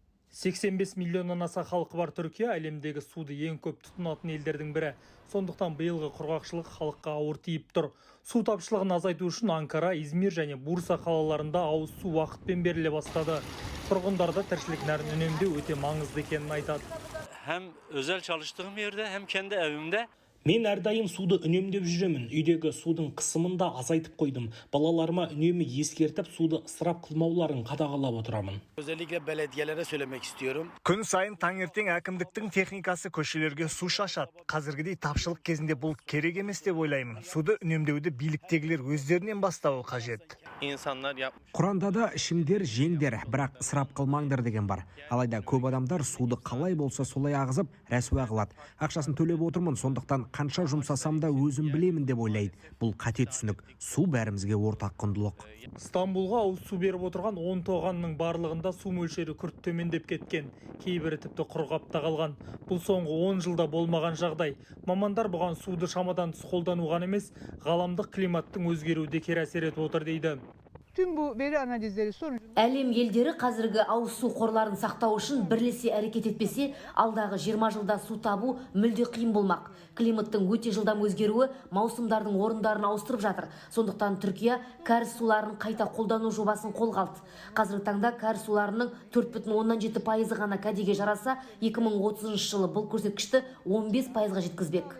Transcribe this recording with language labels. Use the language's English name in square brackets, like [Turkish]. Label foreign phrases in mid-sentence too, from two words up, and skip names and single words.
[Kazakh] 85 миллионнан аса халқы бар Түркия әлемдегі суды ең көп тұтынатын елдердің бірі. Сондықтан биылғы құрғақшылық халыққа ауыр тиіп тұр. Су тапшылығын азайту үшін Анкара, Измир және Бурса қалаларында ауыз су уақытпен беріле бастады. Тұрғындарда тіршілік нәрін үнемдеу өте маңызды екенін айтады. [Turkish] Hem özel çalıştığım yerde hem kendi evimde. [Kazakh] Мен әрдайым суды үнемдеп жүремін. Үйдегі судың қысымын да азайтып қойдым. Балаларыма үнемі ескертіп, суды ысырап қылмауларын қадағалап отырамын. [Turkish] Özellikle belediyelere söylemek istiyorum. [Kazakh] Күн сайын таңертең әкімдіктің техникасы көшелерге су шашады. Қазіргідей тапшылық кезінде бұл керек емес деп ойлаймын. Суды үнемдеуді биліктегілер өздерінен бастауы қажет. [Turkish] İnsanlar yapmış. [Kazakh] Құранда да ішімдер, жеңдер, бірақ ысырап қылмаңдар деген бар. Алайда көп адамдар суды қалай болса солай ағызып, рәсуа қылады. Ақшасын төлеп отырмын, сондықтан қанша жұмсасам да өзім білемін деп ойлайды. Бұл қате түсінік. Су бәрімізге ортақ құндылық. Стамбулға ауыз су беріп отырған 10 тоғанның барлығында су мөлшері күрт төмендеп кеткен. Кейбірі тіпті құрғап та қалған. Бұл соңғы 10 жылда болмаған жағдай. Мамандар бұған суды шамадан тыс қолдануған емес, ғаламдық климаттың өзгеруі де кері әсер етіп отыр дейді. [Turkish] Tüm bu veri analizleri sonucu [Kazakh] Әлем елдері қазіргі ауыз су қорларын сақтау үшін бірлесе әрекет етпесе, алдағы 20 жылда су табу мүлде қиын болмақ. Климаттың өте жылдам өзгеруі маусымдардың орындарын ауыстырып жатыр. Сондықтан Түркия кәріз суларын қайта қолдану жобасын қолға алды. Қазіргі таңда кәріз суларының 4,7% ғана кәдеге жараса, 2030 жылы бұл көрсеткішті 15%-ға жеткізбек.